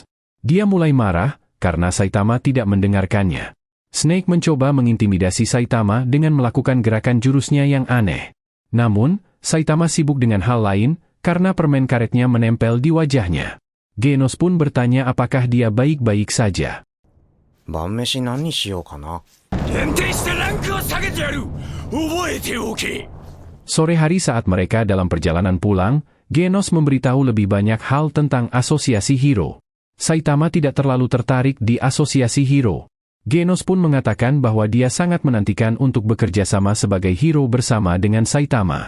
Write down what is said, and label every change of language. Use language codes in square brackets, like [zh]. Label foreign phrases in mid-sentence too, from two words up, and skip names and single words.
[id] Dia mulai marah, karena Saitama tidak mendengarkannya. Snake mencoba mengintimidasi Saitama dengan melakukan gerakan jurusnya yang aneh. Namun, Saitama sibuk dengan hal lain, karena permen karetnya menempel di wajahnya. Genos pun bertanya apakah dia baik-baik saja. [ja] 晩飯何にしようかな。限定してランクを下げてやる。覚えておけ。 [id] Sore hari saat mereka dalam perjalanan pulang, Genos memberitahu lebih banyak hal tentang asosiasi hero. Saitama tidak terlalu tertarik di asosiasi hero. Genos pun mengatakan bahwa dia sangat menantikan untuk bekerja sama sebagai hero bersama dengan Saitama.